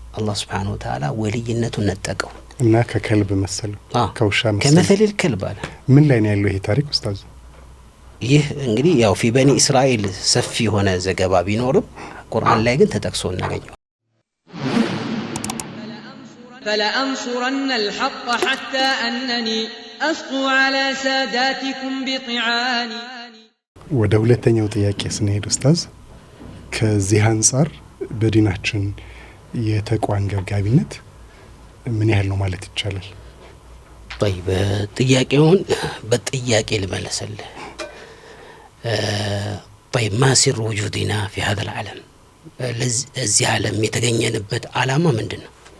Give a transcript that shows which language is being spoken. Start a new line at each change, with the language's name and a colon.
Amharic: አላህ Subhanahu Wa Ta'ala ወልይነቱን ነጠቀው እና ከከልብ መሰለው ከውሻ መሰለው ከመሰለል ከልብ አለ። ምን ላይ ነው ያለው ይሄ ታሪክ ኡስታዝ? ይህ እንግዲህ ያው ፊ በኒ እስራኤል ሰፊ የሆነ ዘገባ ቢኖርም ቁርአን ላይ ግን ተጠቅሶ እናገኘው።
Arabic: فلأنصرن الحق حتى أنني أسقو على ساداتكم بطعاني
Amharic: ወደ ሁለተኛው ጥያቄ ስንሄድ ኡስታዝ ከዚህ አንፃር በዲናችን የተቋን ገብጋቢነት ምን ያህል ነው ማለት ይቻላል? طيب ጥያቄውን በጥያቄ ልመለስልህ።
Arabic: طيب ما سر وجودنا في هذا العالم
Amharic: ለዚህ ዓለም የተገኘንበት ዓላማ ምንድነው?